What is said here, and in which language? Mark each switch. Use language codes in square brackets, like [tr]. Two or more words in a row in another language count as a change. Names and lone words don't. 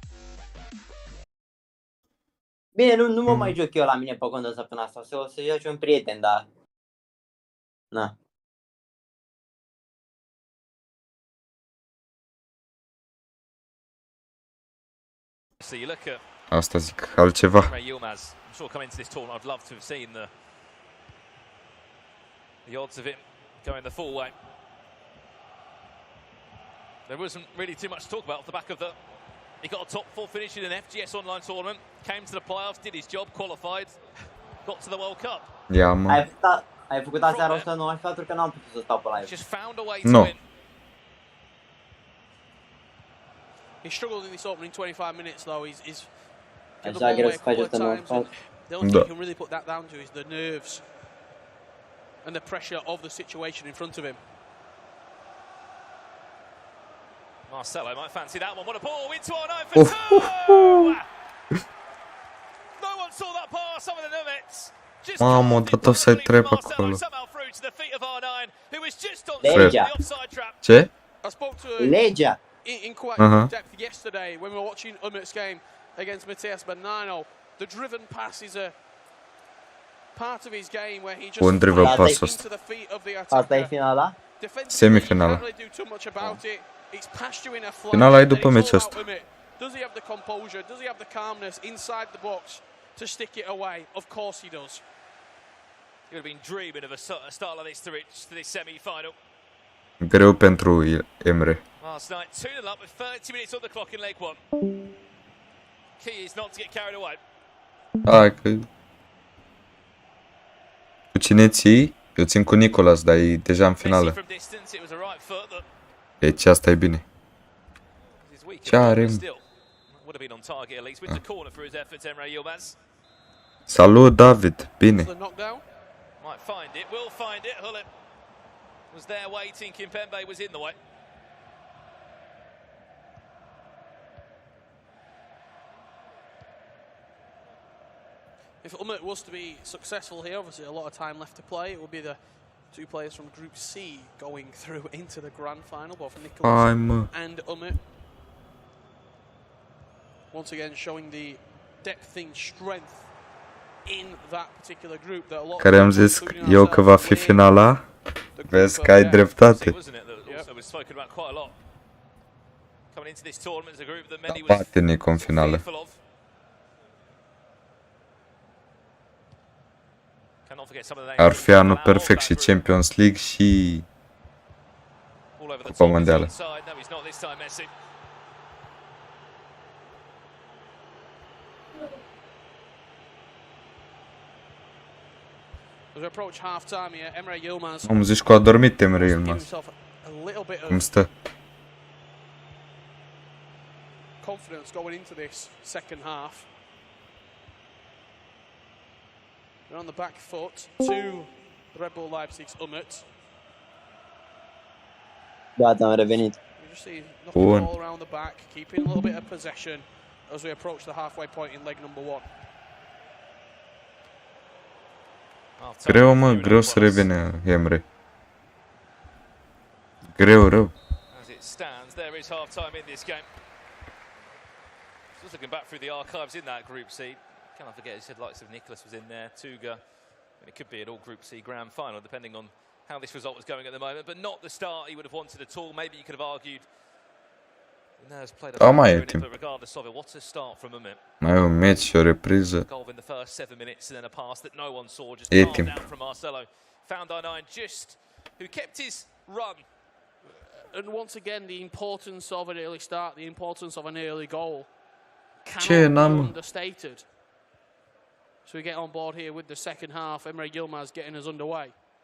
[ro] Bine, nu mă mai joc eu la mine pe contul săptămâna asta, o să joc un prieten, dar... Na. Asta zic, altceva. [en] The odds of him going the full way. There wasn't really too much to talk about off the back of the... He got a top 4 finish in an FGS online tournament, came to the playoffs, did his job, qualified, got to the World Cup. [ro] Ia, mă. Ai făcut aseară 194 că n-am putut să stau pe live. [en] Just found a way to win. He struggled in this opening 25 minutes though. He's [ro] Așa greu să faci 194. [en] The only thing you can really put that down to is the nerves and the pressure of the situation in front of him. Marcelo might fancy that one. What a ball into our 9 for 2! No one saw that pass over the limits. [ro] Mamă, dat [en] offside trap [ro] acolo. Legea. Ce? [en] I spoke to [ro] Legea. [en] in quite depth yesterday when we were watching Umit's game against Matías Bernardo. The driven pass is a part of his game where he just [ro] Bun [en] driven pass into [ro] ăsta. [en] the feet of the [ro] Asta e [en] attacker. [ro] finala? Semifinala. [en] Can't really do too much about it. It's past you in a flash. [ro] Finala e [en] and [ro] după [en] it's [ro] meciul [en] all [ro] ăsta. [en] about Umit. Does he have the composure? Does he have the calmness inside the box to stick it away? Of course he does. He would have been dreaming of a start like this to reach to this semi-final. [ro] Greu pentru Emre. [en] Last night, 2-0 up with 30 minutes on the clock in leg 1. Key is not to get carried away. [ro] Hai că... Cu cine ții? Eu țin cu Nicolas, dar e deja în finală. Deci asta e bine. Ce are? Salut, David. Bine. [en] Might find it, will find it. Hullet was there waiting. Kimpembe was in the way. If Umit was to be successful here, obviously a lot of time left to play. It would be the two players from Group C going through into the grand final, both Nicolas and Umit. Once again, showing the depth and strength in that particular group. That a lot [ro] Care am zis eu că va fi finala. Vezi că ai dreptate. Bate Nico în finală. Ar fi anul perfect și Champions League și Cupa Mondială. Am zis că a dormit Emre Yilmaz. Cum stă? [en] Confidence going into this second half. They're on the back foot to Red Bull Leipzig's Umit. [ro] Gata, am revenit. [en] You just see knocking the ball around the back, keeping a little bit of possession as we approach the halfway point in leg number 1. [ro] Greu, mă, greu să revine Emre. Greu, rău. [en] As it stands, there is half time in this game. Just looking back through the archives in that Group C. Can't forget, he said likes of Nicolas was in there, Tuga, and it could be an all Group C grand final, depending on how this result was going at the moment, but not the start he would have wanted at all. Maybe you could have argued. [ro] Da, mai e timp. [en] Regardless of it, what a start from Umit. [ro] Mai e un meci și o repriză. [en] Goal in the first 7 minutes and then a pass that no one saw, just [ro] E [en] palmed [ro] timp. [en] out from Marcelo. Found our 9 just who kept his run. And once again, the importance of an early start, the importance of an early goal [ro] Ce [en] cannot [ro] n-am? [en] be understated. So we get on board here with the second half. Emre Yilmaz getting us underway.